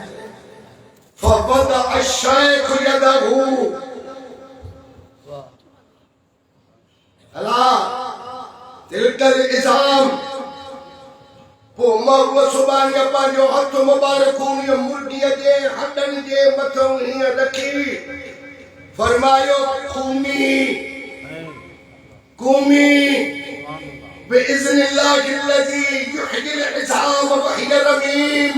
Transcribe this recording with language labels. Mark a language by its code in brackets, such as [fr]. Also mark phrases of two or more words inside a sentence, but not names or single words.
[ar] فوضع الشيخ يده على تلك العظام. [sd] पो महबूब सुबानी पंहिंजो हथ मुबारक उन मुर्गीअ जे हॾनि जे मथां हीअं रखी फरमायो, [ar] قومي قومي بإذن الله الذي يحيي العظام وهي رميم.